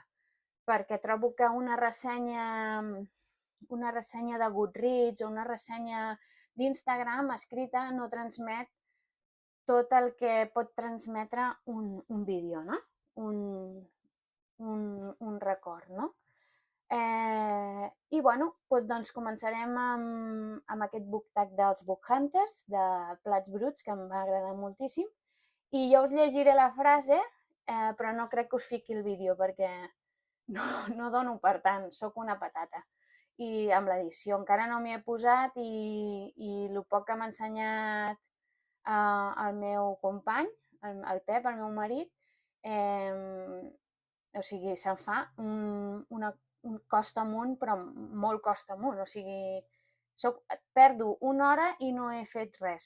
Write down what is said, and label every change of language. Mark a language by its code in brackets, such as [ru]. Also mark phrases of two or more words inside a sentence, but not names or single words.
[ca] Perquè trobo que una ressenya de Goodreads o una ressenya d'Instagram escrita no transmet tot el que pot transmetre un vídeo, no? Un record, no? Doncs començarem amb aquest [en] book tag [ca] dels Book Hunters, de plats bruts, que em va agradar moltíssim. I jo us llegiré la frase, però no crec que us fiqui el vídeo, perquè no dono per tant, sóc una patata. I amb l'edició encara no m'hi he posat i el poc que m'ha ensenyat el meu company, el Pep, el meu marit, o sigui, se'n fa un costa amunt, però molt costa amunt, o sigui, perdo una hora i no he fet res.